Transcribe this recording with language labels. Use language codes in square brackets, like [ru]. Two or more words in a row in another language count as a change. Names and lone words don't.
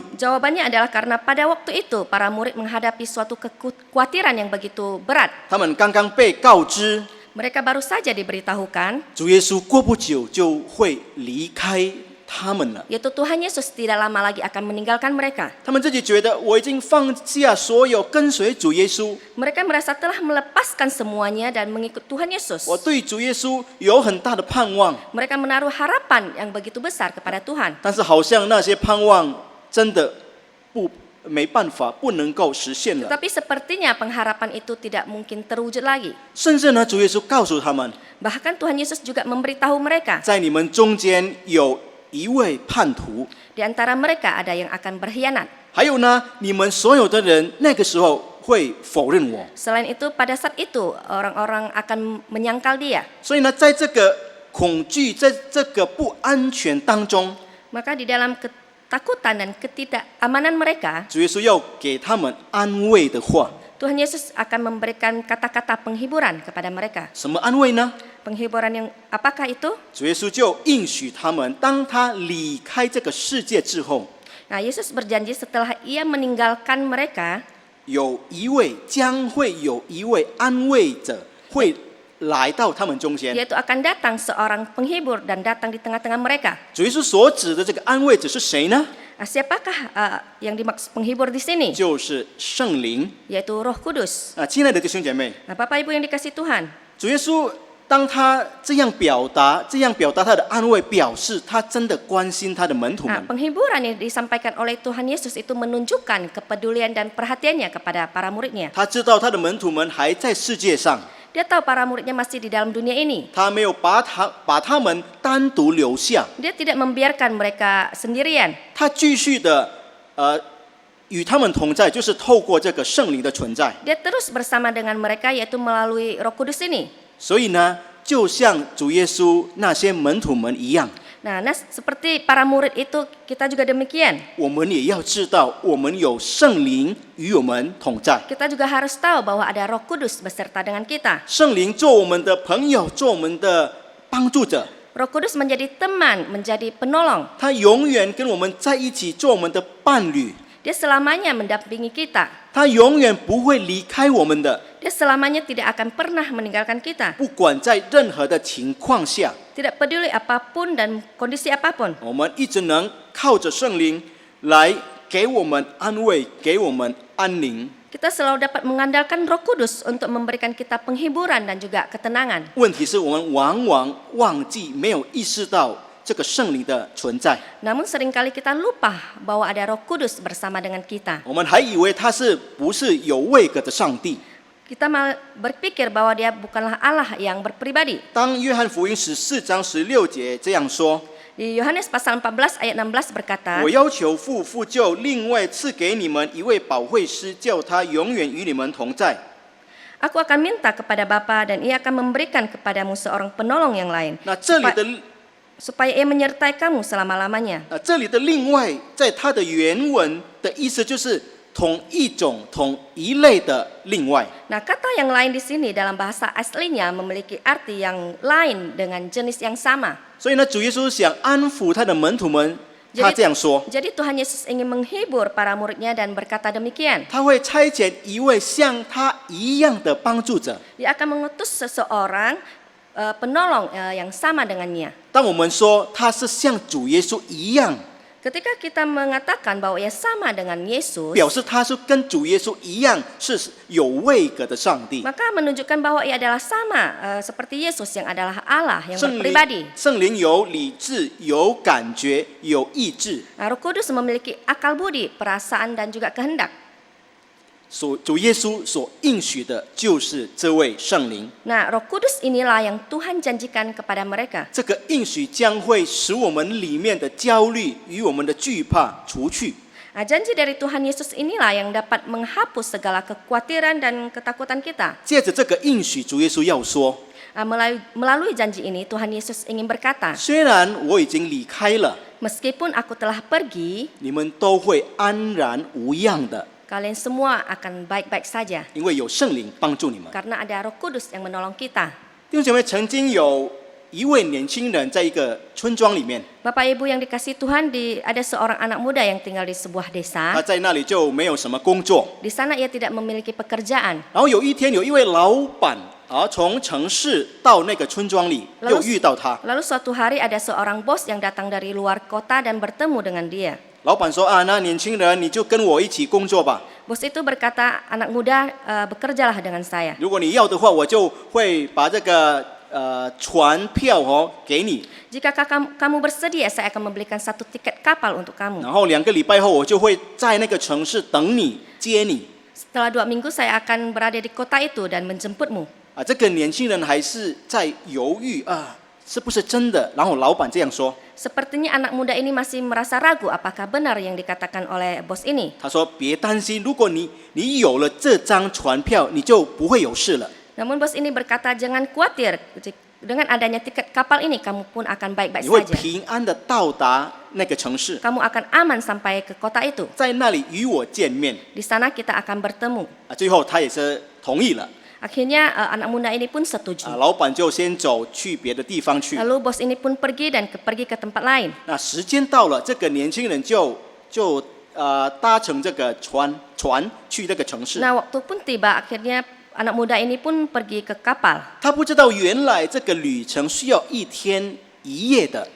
[id] Jawabannya adalah karena pada waktu itu para murid menghadapi suatu kekhawatiran yang begitu berat. [zh] 他们刚刚被告知， [id] Mereka baru saja diberitahukan [zh] 主耶稣过不久就会离开他们了。 [id] yaitu Tuhan Yesus tidak lama lagi akan meninggalkan mereka. [zh] 他们自己觉得我已经放下所有跟随主耶稣， [id] Mereka merasa telah melepaskan semuanya dan mengikut Tuhan Yesus. [zh] 我对主耶稣有很大的盼望， [id] Mereka menaruh harapan yang begitu besar kepada Tuhan. [zh] 但是好像那些盼望真的没办法，不能够实现了。 [id] Tetapi sepertinya pengharapan itu tidak mungkin terwujud lagi. [zh] 甚至呢，主耶稣告诉他们， [id] Bahkan Tuhan Yesus juga memberitahu mereka, [zh] 在你们中间有一位叛徒， [id] di antara mereka ada yang akan berkhianat. [zh] 还有呢，你们所有的人那个时候会否认我。 [id] Selain itu, pada saat itu orang-orang akan menyangkal dia. [zh] 所以呢，在这个恐惧，在这个不安全当中， [id] Maka di dalam ketakutan dan ketidakamanan mereka, [zh] 主耶稣要给他们安慰的话， [id] Tuhan Yesus akan memberikan kata-kata penghiburan kepada mereka. [zh] 什么安慰呢？ [id] Penghiburan yang apakah itu? [zh] 主耶稣就应许他们，当他离开这个世界之后， [id] Nah, Yesus berjanji setelah ia meninggalkan mereka, [zh] 有一位将会有一位安慰者会来到他们中间。 [id] yaitu akan datang seorang penghibur dan datang di tengah-tengah mereka. [zh] 主耶稣所指的这个安慰者是谁呢？ [id] Siapakah yang dimaksud penghibur di sini? [zh] 就是圣灵。 [id] Yaitu Roh Kudus. [zh] 亲爱的弟兄姐妹， [id] Bapak Ibu yang dikasih Tuhan, [zh] 主耶稣当他这样表达他的安慰，表示他真的关心他的门徒们。 [id] penghiburan yang disampaikan oleh Tuhan Yesus itu menunjukkan kepedulian dan perhatiannya kepada para muridnya. [zh] 他知道他的门徒们还在世界上， [id] Dia tahu para muridnya masih di dalam dunia ini. [zh] 他没有把他们单独留下， [id] Dia tidak membiarkan mereka sendirian. [zh] 他继续的与他们同在，就是透过这个圣灵的存在。 [id] Dia terus bersama dengan mereka yaitu melalui Roh Kudus ini. [zh] 所以呢，就像主耶稣那些门徒们一样， [id] Nah, seperti para murid itu kita juga demikian. [zh] 我们也要知道，我们有圣灵与我们同在。 [id] Kita juga harus tahu bahwa ada Roh Kudus beserta dengan kita. [zh] 圣灵做我们的朋友，做我们的帮助者， [id] Roh Kudus menjadi teman, menjadi penolong. [zh] 他永远跟我们在一起，做我们的伴侣。 [id] Dia selamanya mendampingi kita. [zh] 他永远不会离开我们的， [id] Dia selamanya tidak akan pernah meninggalkan kita. [zh] 不管在任何的情况下， [id] Tidak peduli apapun dan kondisi apapun. [zh] 我们一直能靠着圣灵来给我们安慰，给我们安宁。 [id] Kita selalu dapat mengandalkan Roh Kudus untuk memberikan kita penghiburan dan juga ketenangan. [zh] 问题是我们往往忘记，没有意识到这个圣灵的存在。 [id] Namun seringkali kita lupa bahwa ada Roh Kudus bersama dengan kita. [zh] 我们还以为他是不是有位格的上帝？ [id] Kita malah berpikir bahwa dia bukanlah Allah yang berpribadi. [zh] 当约翰福音14章16节这样说， [id] Di Yohanes pasal 14 ayat 16 berkata, [zh] 我要求父，父就另外赐给你们一位保惠师，叫他永远与你们同在。 [id] Aku akan minta kepada Bapa dan ia akan memberikan kepadamu seorang penolong yang lain. [zh] 那这里的 [id] Supaya ia menyertai kamu selama-lamanya. [zh] 这里的另外，在它的原文的意思就是同一种、同一类的另外。 [id] Nah, kata yang lain di sini dalam bahasa aslinya memiliki arti yang lain dengan jenis yang sama. [zh] 所以呢，主耶稣想安抚他的门徒们，他这样说： [id] Jadi Tuhan Yesus ingin menghibur para muridnya dan berkata demikian. [zh] 他会差遣一位像他一样的帮助者。 [id] Dia akan mengutus seseorang penolong yang sama dengannya. [zh] 当我们说他是像主耶稣一样， [id] Ketika kita mengatakan bahwa ia sama dengan Yesus, [zh] 表示他是跟主耶稣一样是有位格的上帝。 [id] maka menunjukkan bahwa ia adalah sama seperti Yesus yang adalah Allah yang berpribadi. [zh] 圣灵有理智、有感觉、有意志。 [id] Roh Kudus memiliki akal budi, perasaan dan juga kehendak. [zh] 主耶稣所应许的就是这位圣灵。 [id] Nah, Roh Kudus inilah yang Tuhan janjikan kepada mereka. [zh] 这个应许将会使我们里面的焦虑与我们的惧怕除去。 [id] Nah, janji dari Tuhan Yesus inilah yang dapat menghapus segala kekhawatiran dan ketakutan kita. [zh] 借着这个应许，主耶稣要说： [id] Melalui janji ini Tuhan Yesus ingin berkata, [zh] 虽然我已经离开了， [id] meskipun aku telah pergi, [zh] 你们都会安然无恙的， [id] kalian semua akan baik-baik saja. [zh] 因为有圣灵帮助你们。 [id] Karena ada Roh Kudus yang menolong kita. [zh] 弟兄姐妹，曾经有一位年轻人在一个村庄里面， [id] Bapak Ibu yang dikasih Tuhan, ada seorang anak muda yang tinggal di sebuah [zh] 他 [id] desa. [zh] 在那里就没有什么工作。 [id] Di sana ia tidak memiliki pekerjaan. [zh] 然后有一天，有一位老板从城市到那个村庄里，又遇到他。 [id] Lalu suatu hari ada seorang bos yang datang dari luar kota dan bertemu dengan dia. [zh] 老板说：“那年轻人你就跟我一起工作吧。 [id] Bos itu berkata, anak muda bekerjalah dengan saya. [zh] 如果你要的话，我就会把这个船票给你。 [id] Jika kamu bersedia, saya akan membelikan satu tiket kapal untuk kamu. [zh] 然后2个礼拜后，我就会在那个城市等你接你。 [id] Setelah 2 minggu saya akan berada di kota itu dan menjemputmu. [zh] 这个年轻人还是在犹豫是不是真的？然后老板这样说。 [id] Sepertinya anak muda ini masih merasa ragu apakah benar yang dikatakan oleh bos ini. [zh] 他说：“别担心，如果你有了这张船票，你就不会有事了。 [id] Namun bos ini berkata, jangan khawatir. Dengan adanya tiket kapal ini, kamu pun akan baik-baik [zh] 你会 [id] saja. [zh] 平安的到达那个城市， [id] Kamu akan aman sampai ke kota itu. [zh] 在那里与我见面。 [id] Di sana kita akan bertemu. [zh] 最后他也是同意了。 [id] Akhirnya anak muda ini pun setuju. [zh] 老板就先走去别的地方去。 [id] Lalu bos ini pun pergi ke tempat lain. [zh] 那时间到了，这个年轻人就搭乘这个船去这个城市。 [id] Nah, waktu pun tiba, akhirnya anak muda ini pun pergi ke kapal. [zh] 他不知道原来这个旅程需要1天1夜的。